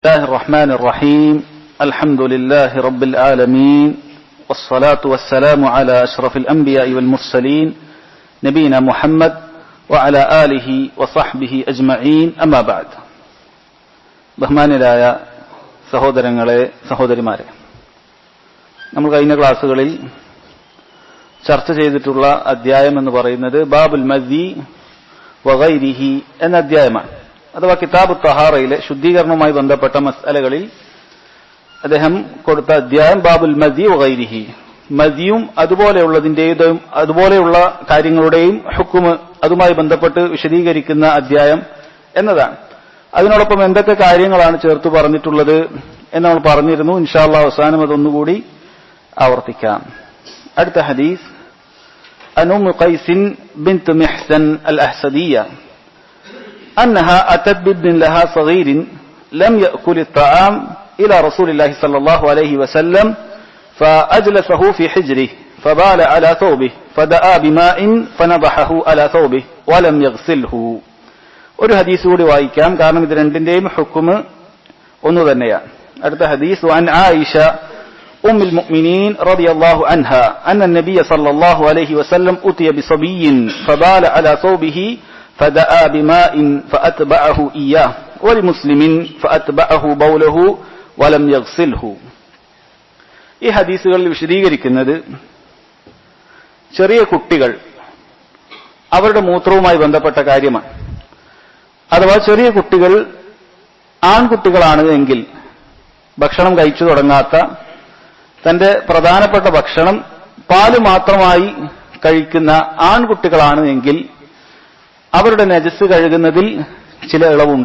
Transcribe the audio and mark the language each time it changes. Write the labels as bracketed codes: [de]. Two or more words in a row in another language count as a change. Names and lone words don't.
[ar] الله الرحمن الرحيم الحمد لله رب العالمين والصلاة والسلام على أشرف الأنبياء والمرسلين نبينا محمد وعلى آله وصحبه أجمعين أما بعد [ml] ബഹുമാന്യരായ സഹോദരങ്ങളെ സഹോദരിമാരെ, നമ്മൾ കഴിഞ്ഞ ക്ലാസ്സുകളിൽ ചർച്ച ചെയ്തിട്ടുള്ള അധ്യായം എന്ന് പറയുന്നത് ബാബുൽ മദി വഗൈരിഹി എന്ന അധ്യായമാണ്. അഥവാ കിതാബ് തഹാറയിലെ ശുദ്ധീകരണവുമായി ബന്ധപ്പെട്ട മസ്അലകളിൽ അദ്ദേഹം കൊടുത്ത അധ്യായം ബാബുൽ മദി വഗൈരിഹി, മദിയും അതുപോലെയുള്ള കാര്യങ്ങളുടെയും ഹുക്കുമ് അതുമായി ബന്ധപ്പെട്ട് വിശദീകരിക്കുന്ന അധ്യായം എന്നതാണ്. അതിനോടൊപ്പം എന്തൊക്കെ കാര്യങ്ങളാണ് ചേർത്ത് പറഞ്ഞിട്ടുള്ളത് എന്ന് നമ്മൾ പറഞ്ഞിരുന്നു. [ar] إن شاء الله [ml] അവസാനം അതൊന്നുകൂടി ആവർത്തിക്കാം. അടുത്ത ഹദീസ് [ar] عن أم قيس بنت محسن الأسدية أنها أتت بابن لها صغير لم يأكل الطعام إلى رسول الله صلى الله عليه وسلم فأجلسه في حجره فبال على ثوبه فدعا بماء فنضحه على ثوبه ولم يغسله. [ml] ഒരു ഹദീസ് കൂടി വായിക്കാം, കാരണം ഇത് രണ്ടിന്റെയും ഹുക്മ് ഒന്നു തന്നെയാണ്. അടുത്ത ഹദീസ് [ar] عن عائشة أم المؤمنين رضي الله عنها أن النبي صلى الله عليه وسلم أتي بصبي فبال على ثوبه فدعا بماء فأتبعه إياه ولمسلم فأتبعه بوله ولم يغسله. [ml] ഈ ഹദീസുകളിൽ വിശദീകരിക്കുന്നത് ചെറിയ കുട്ടികൾ അവരുടെ മൂത്രവുമായി ബന്ധപ്പെട്ട കാര്യമാണ്. അഥവാ ചെറിയ കുട്ടികൾ ആൺകുട്ടികളാണ് എങ്കിൽ, ഭക്ഷണം കഴിച്ചു തുടങ്ങാത്ത, തന്റെ പ്രധാനപ്പെട്ട ഭക്ഷണം പാല് മാത്രമായി കഴിക്കുന്ന ആൺകുട്ടികളാണ് എങ്കിൽ അവരുടെ നജസ് കഴുകുന്നതിൽ ചില ഇളവുണ്ട്.